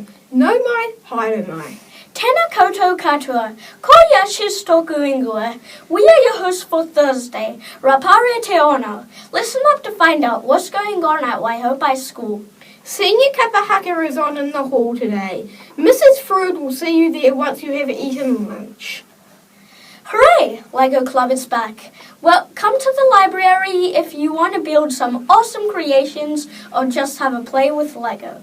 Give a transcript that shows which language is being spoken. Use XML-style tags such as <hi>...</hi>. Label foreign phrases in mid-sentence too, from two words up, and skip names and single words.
<mi>No mai, haere mai. Tēnā koutou katoa. Ko Yashis Toku Ingoa.</mi> <en>We are your hosts for Thursday.</en> <mi>Rapare te ono.</mi> <en>Listen up to find out what's going on at Waihopai School. Senior Kapahaka is on in the hall today. Mrs. Frood will see you there once you have eaten lunch. Hooray! Lego Club is back. Well, come to the library if you want to build some awesome creations or just have a play with Lego.</en>